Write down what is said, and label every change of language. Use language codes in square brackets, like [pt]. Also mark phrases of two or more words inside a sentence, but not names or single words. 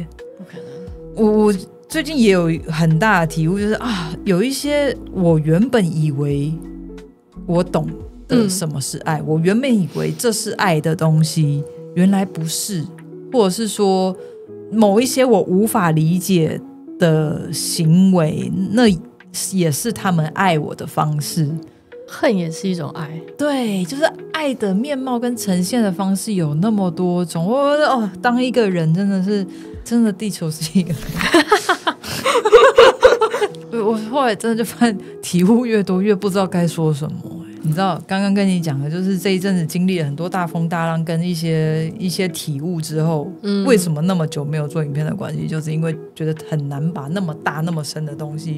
[zh] 我最近也有很大的體悟，就是有一些我原本以為我懂得什麼是愛，我原本以為這是愛的東西，原來不是，或者是說某一些我無法理解的行為，那也是他們愛我的方式。恨也是一種愛。對，就是愛的面貌跟呈現的方式有那麼多種。當一個人真的地球是一個我後來真的就發現體悟越多越不知道該說什麼。你知道剛刚跟你講的就是這一陣子經歷了很多大風大浪跟一些體悟之後，為什麼那麼久沒有做影片的關係，就是因為覺得很難把那麼大那麼深的東西